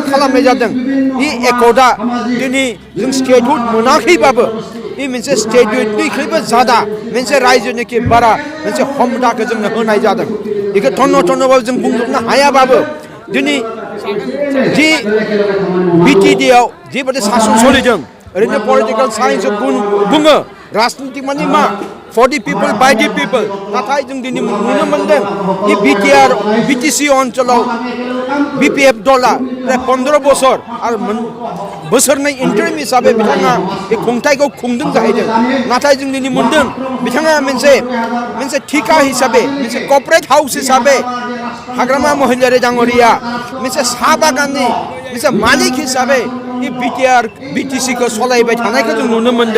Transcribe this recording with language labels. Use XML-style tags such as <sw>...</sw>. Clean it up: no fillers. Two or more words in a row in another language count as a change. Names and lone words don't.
<brx>खालामनाय जादों इ एकर्डआ दिनै जों स्टेटहुड मोनाखैबाबो बे मोनसे स्टेटहुडनिख्रुइबो जादा मोनसे रायजोनिख्रुइ बारा मोनसे हमथाखौ जोंनो होनाय जादों बेखौ थन्न'बाबो जों बुंजोबनो हायाबाबो दिनै जि बिटिडिआव जिबायदि सासन सोलिदों ओरैनो पलिटिकेल साइन्सआव बुङो राजनिति माने मा</brx> <en>for the people by the people</en> <brx>नाथाय जों दिनै नुनो मोनदों कि BTR BTC ओनसोलाव BPF दला 15 बोसोर आरो बोसोरनै इन्टारिम हिसाबै बिथाङा बे खुंथायखौ खुंदों जाहैदों नाथाय जों दिनै मोनदों बिथाङा मोनसे ठिका हिसाबै मोनसे</brx> <en>corporate house</en> <brx>हिसाबै हाग्रामा महिलारि डांगरिया मोनसे साहा बागाननि मोनसे मालिक हिसाबै BTR BTC खौ सलायबाय थानायखौ जों नुनो मोनदों</brx>